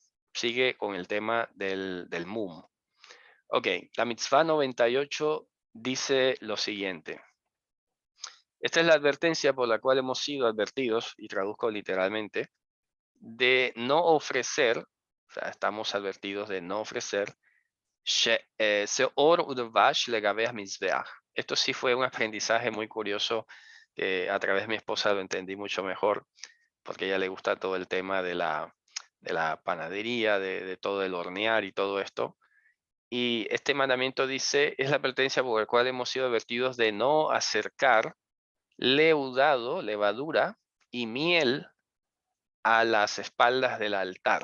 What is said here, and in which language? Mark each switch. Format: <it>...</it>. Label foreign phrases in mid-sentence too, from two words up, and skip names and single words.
<es>Sigue con el tema del mum. Ok, la mitzvah 98 dice lo siguiente. Esta es la advertencia por la cual hemos sido advertidos, y traduzco literalmente, de no ofrecer, o sea, estamos advertidos de no ofrecer,</es> <he>seor udvash legabeah mizbeach.</he> <es>Esto sí fue un aprendizaje muy curioso que a través de mi esposa lo entendí mucho mejor, porque a ella le gusta todo el tema de la panadería, de todo el hornear y todo esto. Y este mandamiento dice, es la advertencia por la cual hemos sido advertidos de no acercar leudado, levadura y miel a las espaldas del altar.</es>